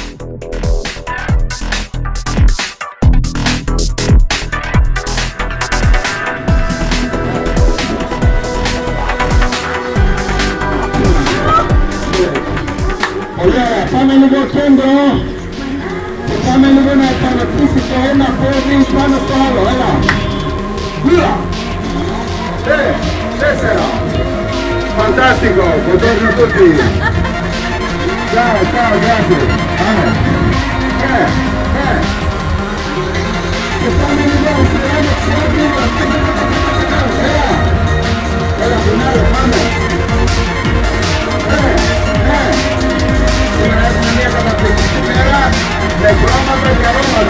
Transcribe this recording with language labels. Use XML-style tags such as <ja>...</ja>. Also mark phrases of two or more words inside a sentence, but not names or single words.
<el>Ωραία, πάμε λίγο κέντρο και πάμε λίγο να επαναπτύσει το ένα πόδι πάνω στο άλλο, έλα. 2, 3, 4.</el> <it>Fantastico, buongiorno a tutti. Ciao, ciao, grazie.</it> <el>Πάμε. Και πάμε λίγο, φρένο, ξέπλυμα. Έλα. Έλα, φινάλε, πάμε. Σήμερα έχουμε μια καταπληκτική μέρα με χρώματα και αρώματα.</el>